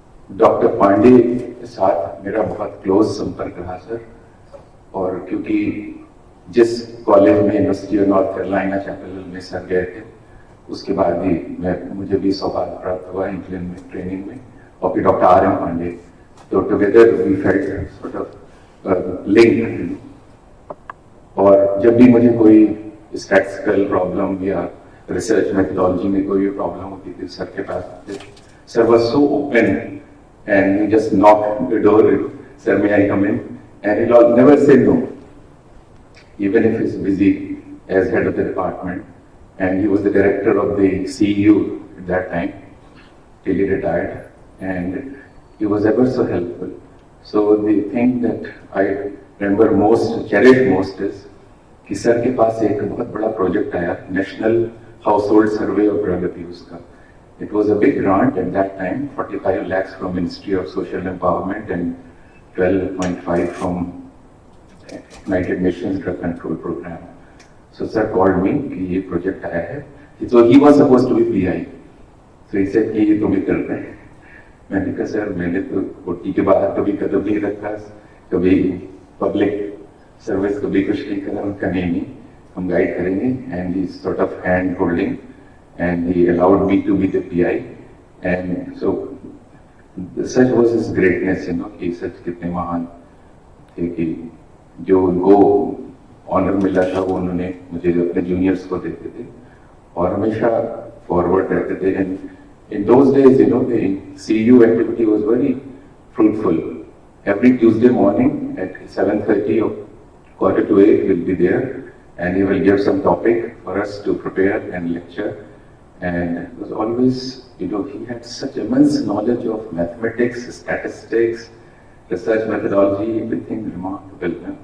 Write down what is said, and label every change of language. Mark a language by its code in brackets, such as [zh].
[hi] Doctor Pandey के साथ मेरा बहुत क्लोज संपर्क रहा सर, और क्योंकि जिस कॉलेज में university of north Carolina chapel में सर गए थे, उसके बाद ही मुझे भी सौभाग्य प्राप्त हुआ इंग्लैंड में ट्रेनिंग में, और फिर डॉक्टर AIIMS पांडे, तो [en] Together we felt sort of link. [hi] और जब भी मुझे कोई स्टैटिस्टिकल प्रॉब्लम या रिसर्च मेथोडोलॉजी में कोई प्रॉब्लम होती थी, सर के पास आते। [en] Sir was so open and he just knocked the door, sir, may I come in? And he'll never say no, even if he's busy as head of the department. And he was the director of the CEU at that time, till he retired. And he was ever so helpful. So the thing that I remember most, cherish most is [hi] कि sir के पास एक बहुत बड़ा project आया, national household survey of प्रगति उसका। [en] It was a big grant at that time, 45 lakhs from Ministry of Social Empowerment and 12.5 from United Nations Drug Control Program. So sir called me [hi] कि ये project आया है। [en] So he was supposed to be PI. So he said [hi] कि ये तुम ही कर रहे हैं। मैंने कहा सर मैंने तो कोटी के बाहर कभी कदम नहीं रखा, कभी पब्लिक सर्विस कभी कुछ नहीं करा। उनका नहीं, हम गाइड करेंगे। [en] And he sort of hand holding. And he allowed me to be the PI, and so such was his greatness, [hi] कि सच कितने महान थे कि जो उनको ऑनर मिला था वो उन्होंने मुझे अपने जूनियर्स को देते थे और हमेशा फॉरवर्ड रहते थे। [en] And in those days, the CEU activity was very fruitful. Every Tuesday morning at 7:30 or 7:45 we'll be there, and he will give some topic for us to prepare and lecture. And it was always, he had such immense knowledge of mathematics, statistics, research methodology, everything remarkable.